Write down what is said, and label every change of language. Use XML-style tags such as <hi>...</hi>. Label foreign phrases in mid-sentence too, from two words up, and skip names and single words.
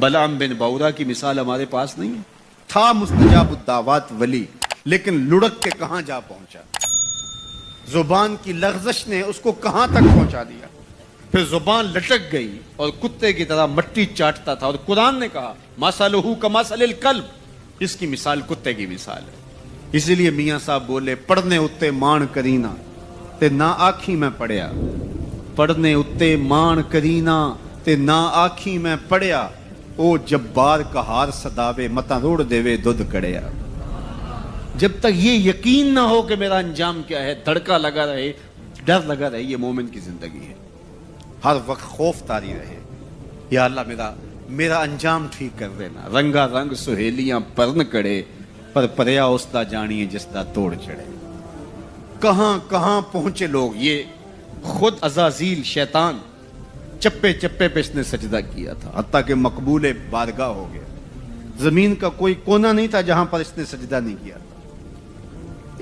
<ur>بلعام بن باورا کی مثال ہمارے پاس نہیں ہے، تھا مستجاب الدعوات ولی، لیکن لڑک کے کہاں جا پہنچا، زبان کی لغزش نے اس کو کہاں تک پہنچا دیا، پھر زبان لٹک گئی اور کتے کی طرح مٹی چاٹتا تھا، اور قرآن نے کہا</ur> <ar>مثلہ کمثل الکلب،</ar> <ur>اس کی مثال کتے کی مثال ہے۔</ur> <pa>اسی لیے میاں صاحب بولے پڑھنے اتے مان کرینا تے نہ آنکھی میں پڑھیا، پڑھنے اتے مان کرینا تے نہ آنکھی میں پڑھیا، او جبار کہار صداوے متا روڑ دیوے دودھ کڑیا۔</pa> <ur>جب تک یہ یقین نہ ہو کہ میرا انجام کیا ہے، دھڑکا لگا رہے، ڈر لگا رہے، یہ مومن کی زندگی ہے۔ ہر وقت خوف طاری رہے، یا اللہ میرا انجام ٹھیک کر دینا۔</ur> <pa>رنگا رنگ سہیلیاں پرن کڑے، پر پریا استا جانیے جس دا توڑ چڑھے۔</pa> <ur>کہاں کہاں پہنچے لوگ، یہ خود عزازیل شیطان چپے چپے پہ اس نے سجدہ کیا تھا، حتیٰ کہ مقبول بارگاہ ہو گیا۔ زمین کا کوئی کونا نہیں تھا جہاں پر اس نے سجدہ نہیں کیا تھا۔</ur>